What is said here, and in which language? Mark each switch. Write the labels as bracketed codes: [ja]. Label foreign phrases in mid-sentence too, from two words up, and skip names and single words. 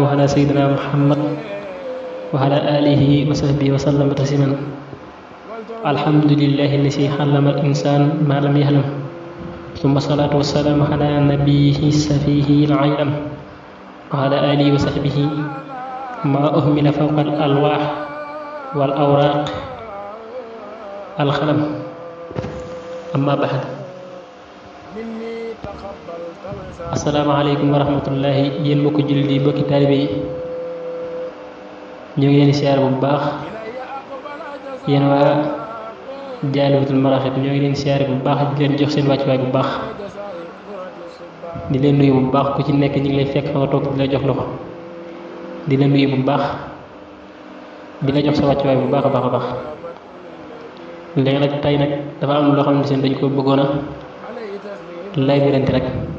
[ar] على سيدنا محمد وعلى آله وصحبه وسلم تسليما الحمد لله الذي علم الإنسان ما لم يعلم ثم الصلاة والسلام على نبيه السفيه العالم وعلى آله وصحبه ما أهمل فوق الألواح والأوراق القلم أما بعد السلام عليكم ورحمة الله [wo] yéen mbokki jullit yi mbokki taalibe yi ñu ngi leen di siyaar bu baax yéen waa Jaalibatul Maraaxib ñoo ngi leen di siyaar bu baax di leen jox seen wàccuwaay bu baax di leen nuyu bu baax ku ci nekk ñu ngi lay fekk fa nga toog di la jox loxo di la nuyu bu baax di la jox sa wàccuwaay bu baax a baax a baax léegi nag tey nag dafa am loo xam ne seen dañ ko bëggoon a lay birante rek